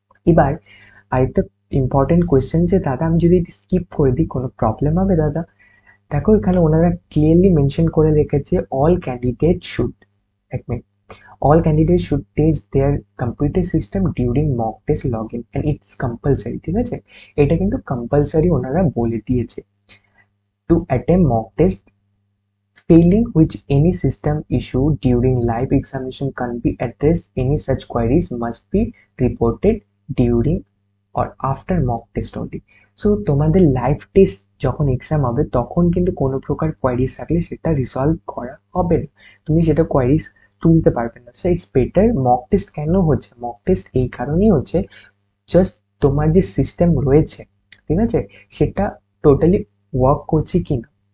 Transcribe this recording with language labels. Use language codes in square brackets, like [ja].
[bn] এবার আরেকটা important question যে দাদা আমি যদি স্কিপ করে দিই কোনো প্রবলেম হবে দাদা? দেখো এখানে ওনারা ক্লিয়ারলি মেনশন করে রেখেছে [en] all candidate should, [bn] এক minute, [en] all candidates should test their computer system during mock test login and it's compulsory, [bn] ঠিক আছে, এটা কিন্তু কম্পালসারি ওনারা বলে দিয়েছে। [en] to attempt mock test, failing which any system issue during live examination can't be addressed, any such queries must be reported during or after mock test only। [bn] So তোমাদের live test যখন exam হবে তখন কিন্তু কোনো প্রকার queries থাকলে সেটা resolve করা হবে না, তুমি সেটা কোয়ারিজ তুলতে পারবে না। [en] so it's better, [bn] mock test কেন হচ্ছে, মক টেস্ট এই কারণেই হচ্ছে জাস্ট তোমার যে সিস্টেম রয়েছে, ঠিক আছে, সেটা টোটালি ওয়ার্ক করছে কিনা।